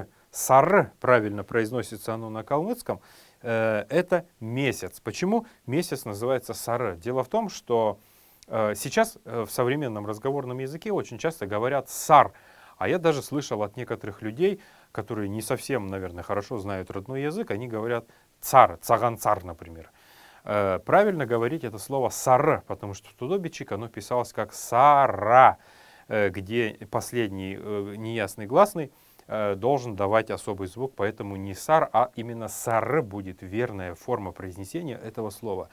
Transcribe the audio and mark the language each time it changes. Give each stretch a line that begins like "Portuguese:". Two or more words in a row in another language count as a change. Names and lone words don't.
Russian: Сар, правильно произносится оно на калмыцком, это месяц. Почему месяц называется сар? Дело в том, что сейчас в современном разговорном языке очень часто говорят сар. А я даже слышал от некоторых людей, которые не совсем, наверное, хорошо знают родной язык, они говорят цар, цаган-цар, например. Правильно говорить это слово сар, потому что в тудобичик оно писалось как сара, где последний неясный гласный должен давать особый звук, поэтому не сар, а именно сар будет верная форма произнесения этого слова.